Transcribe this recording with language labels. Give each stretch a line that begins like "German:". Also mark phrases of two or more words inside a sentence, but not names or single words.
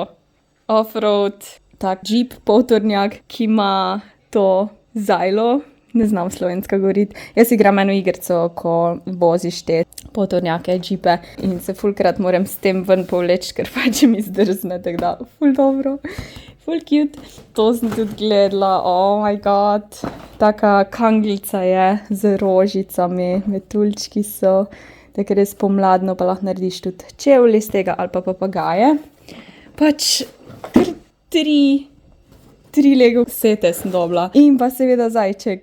Slovenian: Offroad, tak jeep, poltornjak, ki ima to zajlo, Ne znam slovensko govoriti. Jaz igram eno igrico, ko voziš te potornjake, džipe in se fulkrat moram s tem ven povleči, ker pač mi zdrzne, tako da ful dobro, ful cute. To sem tudi gledala,
English: oh my god.
Slovenian: Taka kanglica je z rožicami, metuljčki so, tako res pomladno pa lahko narediš tudi čevlji iz tega ali pa papagaje. Pač kar tri Lego sete sem dobila. In pa seveda zajček.